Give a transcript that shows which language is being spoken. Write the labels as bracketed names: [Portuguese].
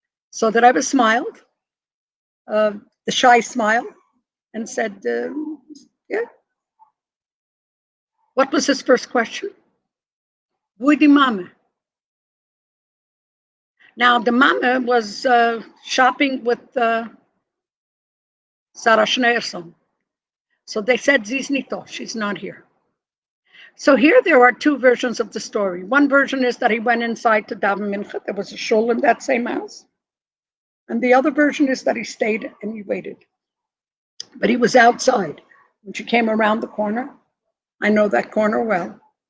[English] So the Rebbe smiled, the shy smile, and said, yeah. What was his first question? [Yiddish] Wo die Mama? [English] Now, the Mama was shopping with Sarah Schneerson. So they said, [Yiddish] sie ist nicht da, [English] she's not here. So here there are two versions of the story. One version is that he went inside to daven mincha. There was a shul in that same house. And the other version is that he stayed and he waited. But he was outside. When she came around the corner, I know that corner well.